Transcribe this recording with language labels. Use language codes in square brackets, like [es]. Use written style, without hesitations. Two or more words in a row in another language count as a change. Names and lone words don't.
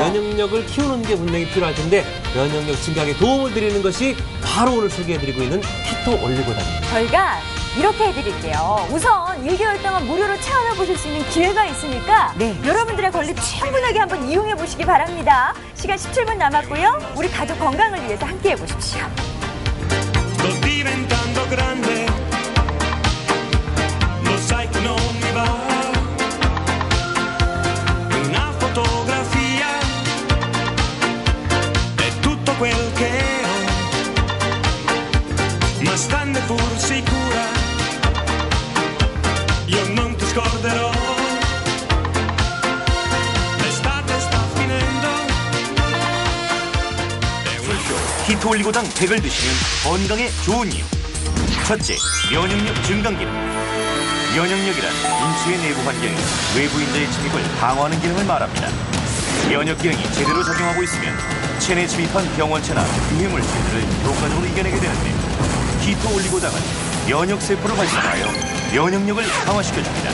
[ko] 면역력을 키우는 게 분명히 필요할 텐데 면역력 증강에 도움을 드리는 것이 바로 오늘 소개해드리고 있는 키토 올리고당입니다. 저희가 이렇게 해드릴게요. 우선 1개월 동안 무료로 체험해보실 수 있는 기회가 있으니까 네. 여러분들의 권리 충분하게 한번 이용해보시기 바랍니다. 시간 17분 남았고요. 우리 가족 건강을 위해서 함께 해보십시오. [it] Sto diventando grande, lo sai che non mi va. Una fotografia è tutto quel che ho, ma stanne pur sicura, io non ti scorderò. L'estate sta finendo. [ko] 키토 올리고당 100을 드시면 건강에 좋은 이유. 첫째, 면역력 증강 기능. 면역력이란 인체의 내부 환경이 외부인자의 침입을 방어하는 기능을 말합니다. 면역 기능이 제대로 작용하고 있으면 체내에 침입한 병원체나 유해 물질들을 효과적으로 이겨내게 되는데 키토 올리고당은 면역 세포를 활성화하여 면역력을 강화시켜줍니다.